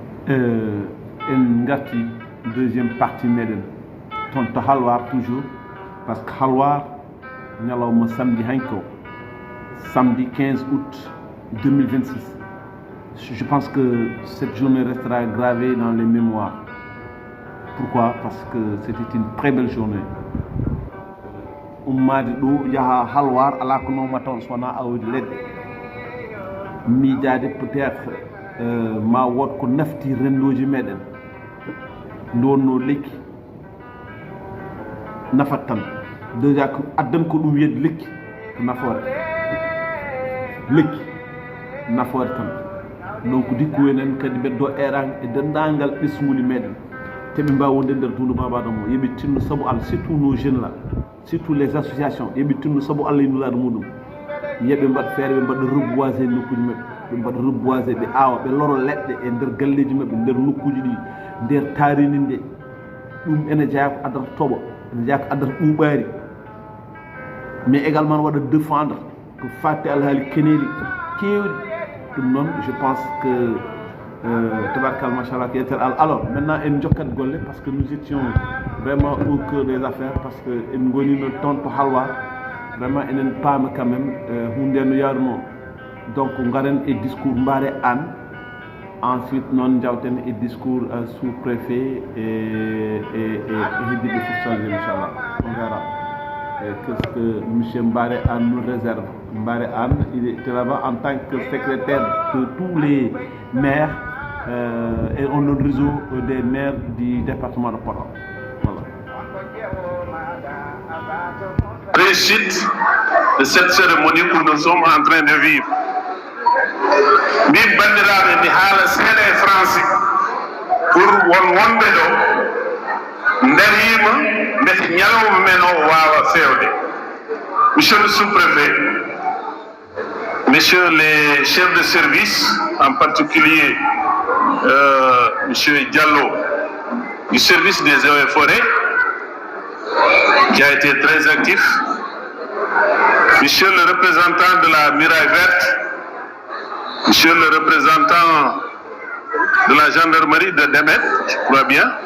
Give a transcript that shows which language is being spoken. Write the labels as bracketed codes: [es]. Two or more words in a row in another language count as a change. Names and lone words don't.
[ff] En garti [fr] deuxième partie [ff] meɗen toon to halwar toujours [fr] parce que [ff] halwar ñalawma samedi hanko [fr] samedi 15 août 2026. Je pense que cette journée restera gravée dans les mémoires. Pourquoi? Parce que c'était une très belle journée. [ff] Ummade ɗo yaha halwar ala ko nomata on sowona awdi leɗɗe miijade peut-être ma wot ko nafti rendoji meɗen ndonno lekki nafat tan déjà ko addan ko ɗum wiyede lekki ko nafoore lekki nafoore tan donc dikku enen kadi beddo erang e dendangal ɓesnguli meɗen teɓe mbawi wonde nder dundu babaɗo mo yoɓe tinno saabu Allah [fr] surtout nos jeunes là surtout les associations [ff] yoɓe tinno saabu Allah yinulaɗo muɗum yeɓe mbaɗa feere ɓe mbaɗa reboiser nokkuji mabɓe ɓe mbaɗa reboiser ɓe awa ɓe loro leɗɗe e nder galleji mabɓe nder nokkuji ɗi nder tarini nde ɗum ene jeeya ko addata toɓo ene jeeya ko addata ɓuuɓari [fr] mais également [ff] waɗa défendre ko fatti alhaali keneɗi kewɗi ɗum noon [fr] je pense que [ff] tabarkal machallah ko yettere Allah. [fr] Alors maintenant [ff] en jokkat golle [fr] parce que nous étions vraiment au cœur des affaires parce que [ff] en gonino toon to halwa [fr] vraiment [ff] enen paama [fr] quand même [ff] hunde no yaruno [fr] donc [ff] garen e [fr] discours Mbare Anne ensuite [ff] non jawten e [fr] discours sous-préfet et [ff] heddiɓe fof salde inchallah [fr] on verra qu'est-ce que monsieur Mbare Anne nous réserve. Mbare Anne il est là-bas en tant que secrétaire de tous les maires et on a le réseau des maires du département de Podor. Voilà. Réussite de cette cérémonie que nous sommes en train de vivre. [ff] Min bandiraɓe mi haala seeɗa e [fr] français pour [ff] wonɓe ɗo darima mbete ñalawma men o wawa fewde. [fr] Monsieur le sous-préfet, messieurs les chefs de service, en particulier monsieur Diallo du service des eaux et forêts qui a été très actif, monsieur le représentant de la Muraille Verte, monsieur le représentant de la gendarmerie de Demet, je crois bien,